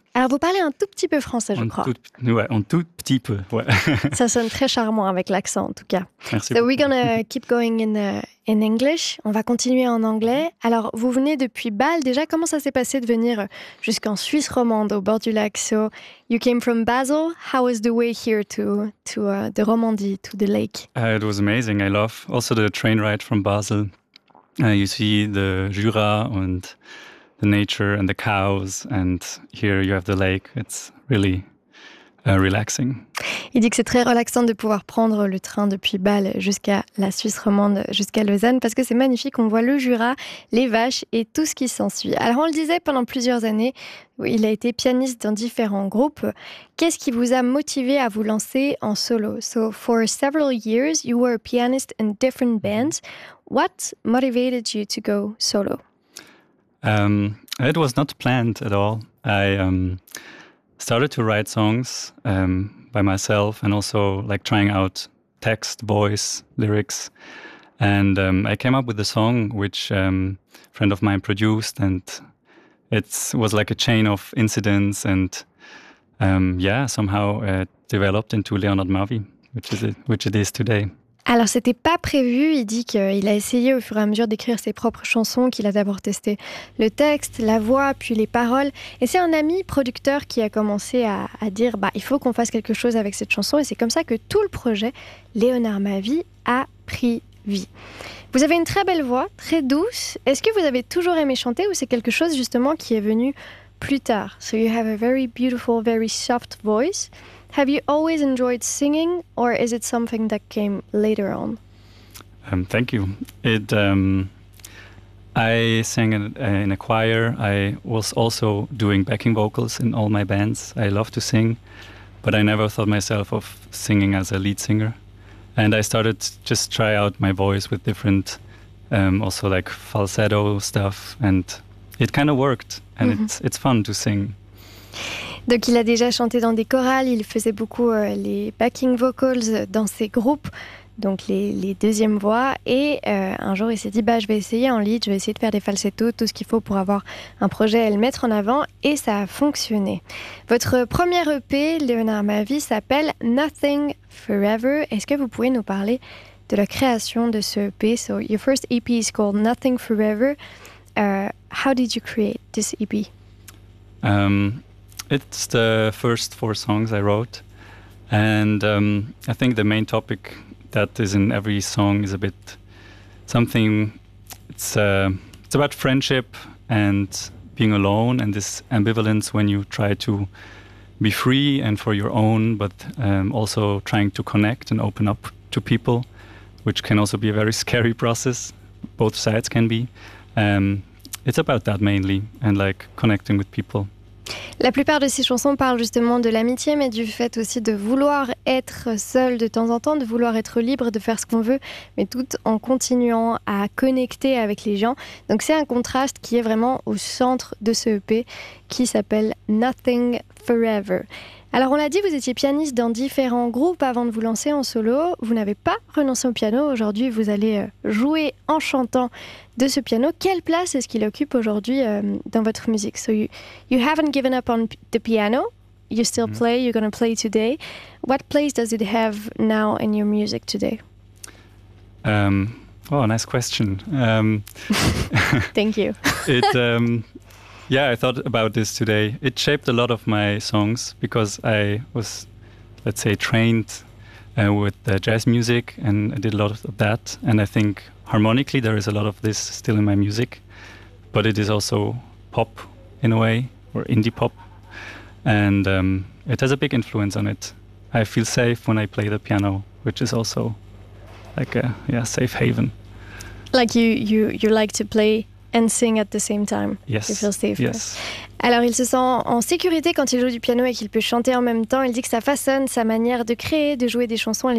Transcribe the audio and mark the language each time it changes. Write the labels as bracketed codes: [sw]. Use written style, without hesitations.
[fr] Alors vous parlez un tout petit peu français, je crois. Un tout petit peu. Ça sonne très charmant avec l'accent, en tout cas. Merci. [en] So we're gonna keep going in English. [fr] On va continuer en anglais. Alors vous venez depuis Bâle. Déjà, comment ça s'est passé de venir jusqu'en Suisse romande, au bord du lac? [en] So you came from Basel. How was the way here to the Romandie, to the lake? It was amazing. I love also the train ride from Basel. You see the Jura and the nature and the cows, and here you have the lake. It's really relaxing. [fr] Il dit que c'est très relaxant de pouvoir prendre le train depuis Bâle jusqu'à la Suisse romande, jusqu'à Lausanne, parce que c'est magnifique. On voit le Jura, les vaches et tout ce qui s'ensuit. Alors on le disait, pendant plusieurs années, il a été pianiste dans différents groupes. Qu'est-ce qui vous a motivé à vous lancer en solo? [en] So for several years, you were a pianist in different bands. What motivated you to go solo? It was not planned at all. I started to write songs by myself and also like trying out text, voice, lyrics. And I came up with a song which a friend of mine produced, and it was like a chain of incidents. And somehow it developed into Léonard Mavi, which it is today. [fr] Alors, c'était pas prévu. Il dit qu'il a essayé au fur et à mesure d'écrire ses propres chansons, qu'il a d'abord testé le texte, la voix, puis les paroles. Et c'est un ami producteur qui a commencé à dire il faut qu'on fasse quelque chose avec cette chanson. Et c'est comme ça que tout le projet Léonard Mavi a pris vie. Vous avez une très belle voix, très douce. Est-ce que vous avez toujours aimé chanter ou c'est quelque chose justement qui est venu plus tard? [en] So, you have a very beautiful, very soft voice. Have you always enjoyed singing, or is it something that came later on? Thank you. I sang in a choir. I was also doing backing vocals in all my bands. I love to sing, but I never thought myself of singing as a lead singer. And I started just try out my voice with different, also like falsetto stuff, and it kind of worked. And it's fun to sing. [fr] Donc il a déjà chanté dans des chorales, il faisait beaucoup les backing vocals dans ses groupes, donc les deuxièmes voix. Et un jour il s'est dit je vais essayer en lead, je vais essayer de faire des falsettos, tout ce qu'il faut pour avoir un projet et le mettre en avant. Et ça a fonctionné. Votre premier EP, Léonard Mavi, s'appelle Nothing Forever. Est-ce que vous pouvez nous parler de la création de ce EP? [en] So your first EP is called Nothing Forever. How did you create this EP? It's the first four songs I wrote, and I think the main topic that is in every song is a bit something. It's about friendship and being alone, and this ambivalence when you try to be free and for your own, but also trying to connect and open up to people, which can also be a very scary process. Both sides can be. It's about that mainly, and like connecting with people. [fr] La plupart de ces chansons parlent justement de l'amitié, mais du fait aussi de vouloir être seul de temps en temps, de vouloir être libre, de faire ce qu'on veut, mais tout en continuant à connecter avec les gens. Donc c'est un contraste qui est vraiment au centre de ce EP qui s'appelle Nothing Forever. Alors on l'a dit, vous étiez pianiste dans différents groupes avant de vous lancer en solo. Vous n'avez pas renoncé au piano. Aujourd'hui, vous allez jouer en chantant de ce piano. Quelle place est-ce qu'il occupe aujourd'hui dans votre musique? [en] So you haven't given up on the piano. You still play. You're going to play today. What place does it have now in your music today? Nice question. Thank you. Yeah, I thought about this today. It shaped a lot of my songs because I was, let's say, trained with jazz music, and I did a lot of that. And I think harmonically, there is a lot of this still in my music, but it is also pop in a way, or indie pop, and it has a big influence on it. I feel safe when I play the piano, which is also like a safe haven. Like you like to play and sing at the same time. Yes. You feel safe. Yes. [fr] Alors, il se sent en sécurité quand il joue du piano et qu'il peut chanter en même temps. Il dit que ça façonne sa manière de créer, de jouer des chansons.